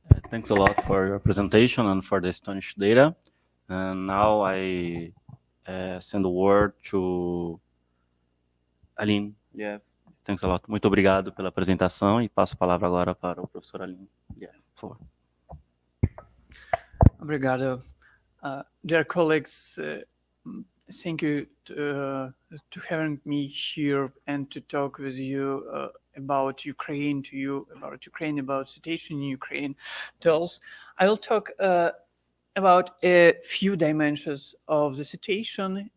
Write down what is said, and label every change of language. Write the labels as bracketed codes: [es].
[en] Thanks a lot for your presentation and for the astonishing data. And now I send the word to Aline. Yeah. Thanks a lot. [pt] Muito obrigado pela apresentação e passo a palavra agora para o professor Aline. Yeah, por favor. Obrigado. [en] Dear colleagues, thank you to having me here and to talk with you about Ukraine, about situation in Ukraine. I will talk about a few dimensions of the situation.